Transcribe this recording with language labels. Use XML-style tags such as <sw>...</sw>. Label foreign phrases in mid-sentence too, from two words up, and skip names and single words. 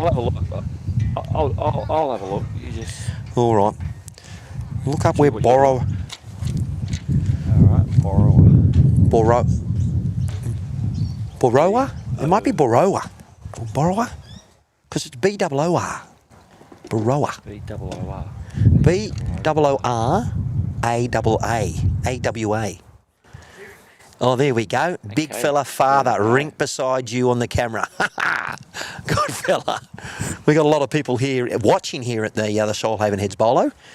<en>I'll have a look. I'll have a look. You just. All right. Look up where Borrower. All right, Borrower. Borrower? It might be Borrower. Or Borrower? Because it's B-O-O-R. Borrower. B-O-O-R. B-O-O-R-A-A-A. A-W-A. Oh, there we go. Big fella father, rink beside you on the camera. Good fella. We got a lot of people here watching here at the Shoalhaven Heads Bolo.</en>